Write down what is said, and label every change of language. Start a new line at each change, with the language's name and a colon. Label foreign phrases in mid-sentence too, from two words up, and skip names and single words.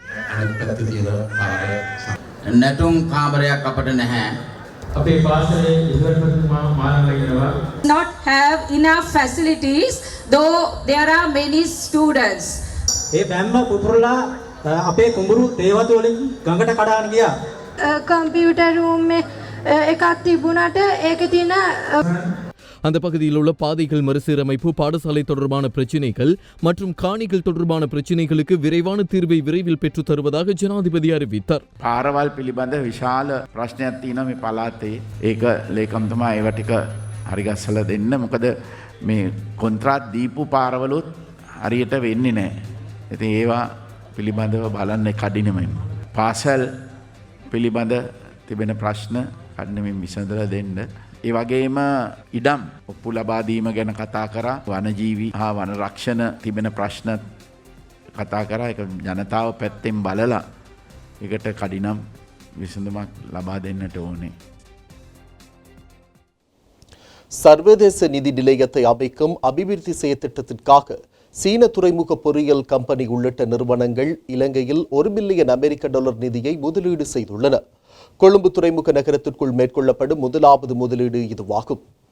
English: Not have enough facilities, though there are many students. Computer room
Sinhala: එකක් තිබුණට ඒකේ තියෙන
Tamil: அந்த பகுதியில் உள்ள பாதைகள் மறுசீரமைப்பு, பாடசாலை தொடர்பான பிரச்சினைகள் மற்றும் காணிகள் தொடர்பான பிரச்சினைகளுக்கு விரைவான தீர்வை விரைவில் பெற்றுத் தருவதாக ஜனாதிபதி அறிவித்தார்.
Sinhala: පාරවල් පිළිබඳ විශාල ප්‍රශ්නයක් තියෙනවා මේ පළාතේ. ඒක ලේකම්තුමා ඒව ටික හරි ගස්සලා දෙන්න. මොකද මේ කොන්ත්‍රාත් දීපු පාරවලුත් හරියට වෙන්නේ නැහැ. ඉතින් ඒවා පිළිබඳව බලන්න කඩිනමින්. පාසල් පිළිබඳ තිබෙන ප්‍රශ්න කඩිනමින් විසඳලා දෙන්න. ඒ වගේම ඉඩම් ඔප්පු ලබා දීම ගැන කතා කරා. වනජීවි හා වන රක්ෂණ තිබෙන ප්‍රශ්න කතා කරා. ඒක ජනතාව පැත්තෙන් බලලා ඒකට කඩිනම් විසඳුමක් ලබා දෙන්නට ඕනේ.
Tamil: சர்வதேச நிதி நிலையத்தை அமைக்கும் அபிவிருத்தி செயற்திட்டத்திற்காக சீன துறைமுக பொறியியல் கம்பெனி உள்ளிட்ட நிறுவனங்கள் இலங்கையில் $1 பில்லியன் நிதியை முதலீடு செய்துள்ளன. கொழும்பு துறைமுக நகரத்திற்குள் மேற்கொள்ளப்படும் முதலாவது முதலீடு இதுவாகும்.